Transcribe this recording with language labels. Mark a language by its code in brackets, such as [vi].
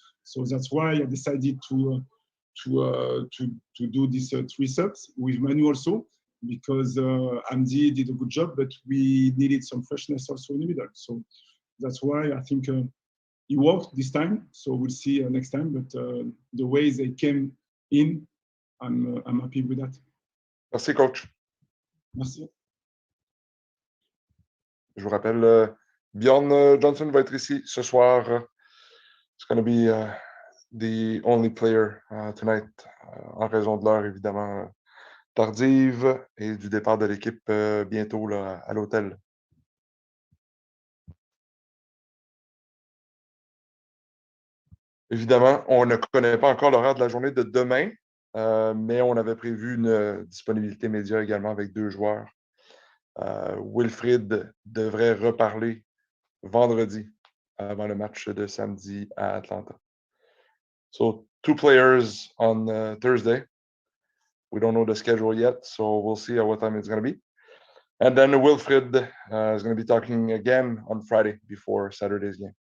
[en] So that's why I decided to do these 3 subs with Manu also, because Amdi did a good job, but we needed some freshness also in the middle. So that's why I think it worked this time. So we'll see next time. But the way they came in, I'm happy with that. [fr] Merci, coach. Merci. Je vous rappelle, Bjorn Johnson va être ici ce soir. [en] It's going to be the only player tonight, [fr] en raison de l'heure évidemment tardive et du départ de l'équipe bientôt là, à l'hôtel. Évidemment, on ne connaît pas encore l'horaire de la journée de demain, mais on avait prévu une disponibilité média également avec 2 joueurs. Wilfried devrait reparler vendredi avant le match de samedi à Atlanta. [en] So 2 players on Thursday. We don't know the schedule yet, so we'll see at what time it's going to be. And then Wilfried is going to be talking again on Friday before Saturday's game.